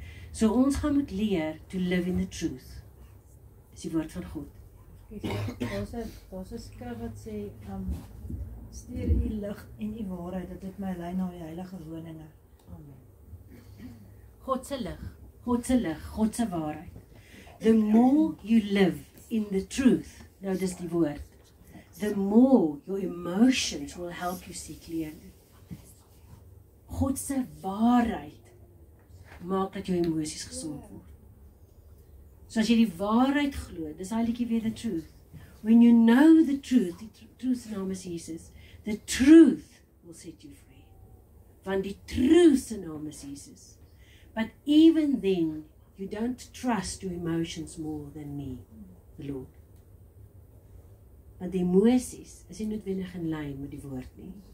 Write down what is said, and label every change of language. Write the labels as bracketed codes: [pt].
[af] So ons gaan moet leer [en] to live in the truth. [af] Dis die woord van God. Daar's 'n skrif wat sê, stuur u lig en u waarheid, dat dit my lei na die heilige woninge. Amen. God se lig, God se lig, God se waarheid. [en] The more you live in the truth, [af] nou dis die woord, [en] the more your emotions will help you see clearly. [af] God se waarheid maak dat jou emosies gesond word. So as jy die waarheid glo, dis hy liedjie weer [en] the truth. When you know the truth [af] se naam is Jesus, [en] the truth will set you free. [af] Want die truth se naam is Jesus. [en] But even then, you don't trust your emotions more than me, the Lord. [af] Want die emosies is nie noodwendig in lyn met die woord nie.